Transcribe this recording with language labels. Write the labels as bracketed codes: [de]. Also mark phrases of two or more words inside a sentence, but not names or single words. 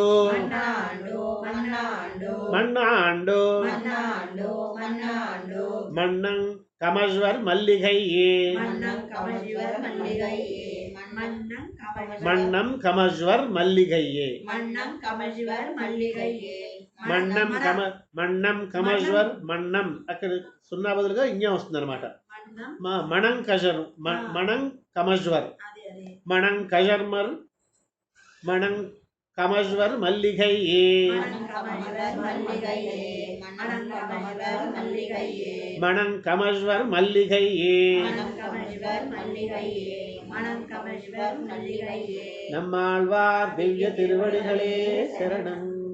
[ta] மண்ணாண்டு மண்ணாண்டு மண்ணாண்டு மண்ணாண்டு மண்ணாண்டு மன்னங் கமஸ்வர் மல்லிகையே மன்னம் கமழ்வர் மல்லிகையே மன்னம் கமஜ்வர் மல்லிகையே மன்னம் கமஜ்வர் மல்லிகையே மன்னம் கமஜ்வர் மன்னம் [te] అక్కడ సున్నా బదులుగా ఇంజా వస్తుంది అనమాట [ta] மணம் கஜர் மணம் கமஜ்வர் மணம் கஜர்மர் மணம் கமஜ்வர் மல்லிகையே மணம் கமஜ்வர் மல்லிகையே మణం కమజ్వర్ మల్లిగయ్యే நம்மாழ்வார் திவ்ய திருவடிகளே சரணம்.